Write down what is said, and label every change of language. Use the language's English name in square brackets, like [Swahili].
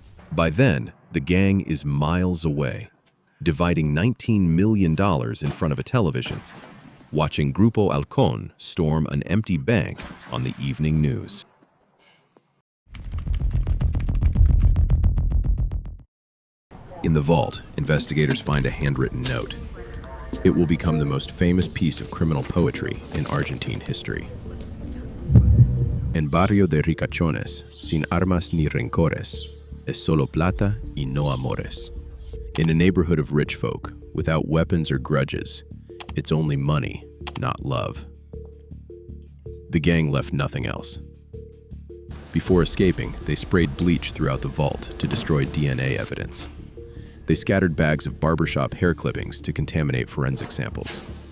[English] By then, the gang is miles away, dividing $19 million in front of a television, watching Grupo Halcon storm an empty bank on the evening news. In the vault, investigators find a handwritten note. It will become the most famous piece of criminal poetry in Argentine history. [Spanish] En barrio de ricachones, sin armas ni rencores, es solo plata y no amores. [English] In a neighborhood of rich folk, without weapons or grudges, it's only money, not love. The gang left nothing else. Before escaping, they sprayed bleach throughout the vault to destroy DNA evidence. They scattered bags of barbershop hair clippings to contaminate forensic samples.